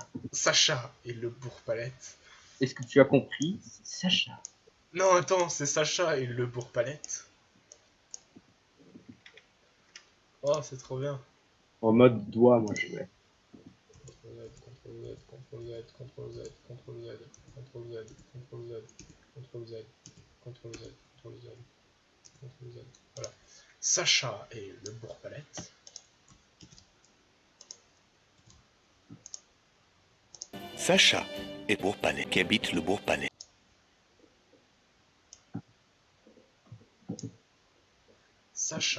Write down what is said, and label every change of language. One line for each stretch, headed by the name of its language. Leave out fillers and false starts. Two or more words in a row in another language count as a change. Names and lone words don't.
French: Sacha et le bourre-palette. Est-ce que tu as compris? C'est Sacha. Non, attends, c'est Sacha et le bourre-palette. Oh, c'est trop bien. En mode doigt, moi je vais. CTRL Z, CTRL Z, CTRL Z, CTRL Z, CTRL Z, CTRL Z, CTRL Z, CTRL Z, CTRL Z, CTRL Z. Voilà. Sacha et le bourre-palette. Sacha et Bourg-Palais qui habite le Bourg-Palais. Sacha.